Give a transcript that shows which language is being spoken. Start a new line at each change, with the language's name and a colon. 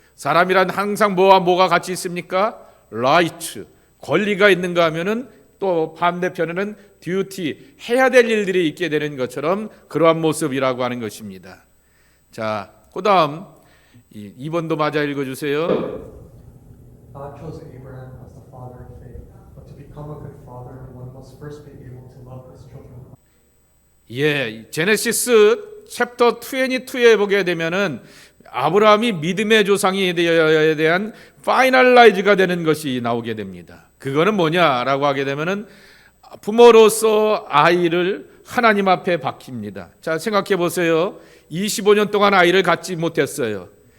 Korean: 사람이란 항상 뭐와 뭐가 같이 있습니까? 라이트, 권리가 있는가 하면은 또 반대편에는 듀티, 해야 될 일들이 있게 되는 것처럼 그러한 모습이라고 하는 것입니다. 자, 그 다음 2번도 맞아 읽어주세요.
English: God chose Abraham as the father of faith, but to become a good father, one must first be able to love his children.
Korean: 예, 제네시스 챕터 22에 보게 되면은 아브라함이 믿음의 조상이 되어야 대한 파이널라이즈가 되는 것이 나오게 됩니다. 그거는 뭐냐라고 하게 되면은 부모로서 아이를 하나님 앞에 바칩니다. 자, 생각해 보세요. 25년 동안 아이를 갖지 못했어요.